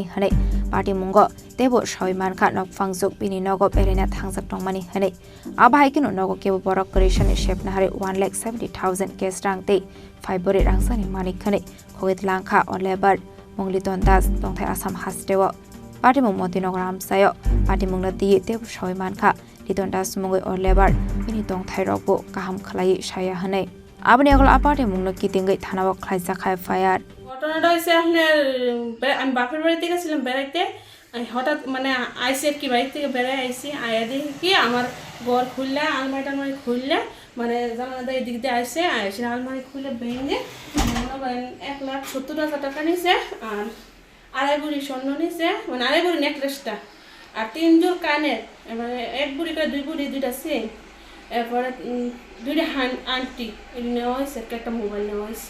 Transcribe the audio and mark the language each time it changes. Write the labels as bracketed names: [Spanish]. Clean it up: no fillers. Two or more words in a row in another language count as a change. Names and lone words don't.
[Kok Borok] Hanai Party Mungo Tebo Shawi Manka Nokfang Zuk Bini Nogo Berena Thangsak Tongmani Hanai Abahikino Nogo Kebo Borok Kwrwisani Shep Naharwi 1,70,000 case rang dei February Rangsani Mani Khani Khogwi Twlangkha on Lebar Mongliton Das Tongthai Assam Hastewo Party Mung Motinagar Amsayo Party Mungna Ti Tebo Shawi Manka Liton Das Mungoi on Lebar Bini Tongthai Rokbo Kaham Khlai Shaya Hanai Abani Agol Aparte Mungna Kitingai Thanawo Khlai Zakhai Fire [Bangla] ঘটনাটা হইছে আপনার আমি বাপের বাড়ি থেকে ছিলাম বেড়াইতে হঠাৎ মানে আইসি কি বাড়ি থেকে বেড়ে আইসি আয়া দেখি কি আমার ঘর খুললে আলমারি খুললে মানে জানালা এদিক দিয়ে আইসে আইসে আলমারি খুলে ভেঙে মনে করেন 1,70,000 টাকা নিছে আর আড়াই ভরি স্বর্ণ নিছে মানে আড়াই ভরি নেকলেসটা আর 3 জোড় কানের মানে 1 ভরি করে 2 ভরি 2টা চেন এরপরে 2টা আংটি নেওয়া হয়েছে একটা মোবাইল নেওয়া হয়েছে